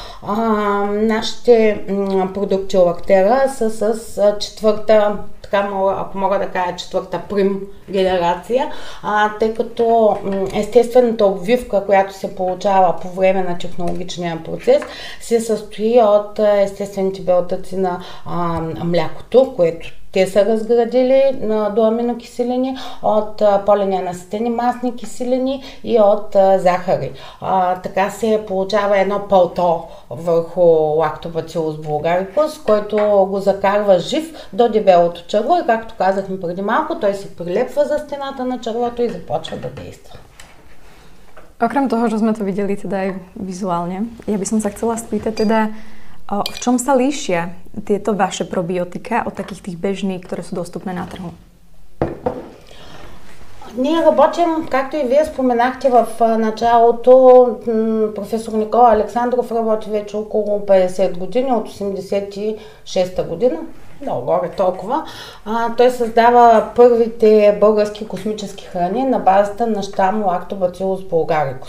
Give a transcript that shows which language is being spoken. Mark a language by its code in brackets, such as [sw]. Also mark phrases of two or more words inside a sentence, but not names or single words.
[bg] Нашите продукти Lactera са с четвърта, ако мога да кажа, четвърта прим генерация, тъй като естествената обвивка, която се получава по време на технологичния процес, се състои от естествените белтъци на млякото, което те са разградили до аминокиселини, от полиненаситени масни киселини и от захари. Така се получава едно пълто върху Lactobacillus bulgaricus, който го закарва жив до дебелото черво и, както казахме преди малко, той се прилепва за стената на червото и започва да действа. [sk] Okrem toho, že sme to videli teda aj vizuálne, ja by som sa chcela spýtať teda, v čom sa líšia tieto vaše probiotika od takých tých bežných, ktoré sú dostupné na trhu? [bg] Ние работим, както и вие споменахте в началото, професор Никола Александров работи вече около 50 години, от 86-та година. Много горе толкова. Той създава първите български космически храни на базата на щам Lactobacillus bulgaricus.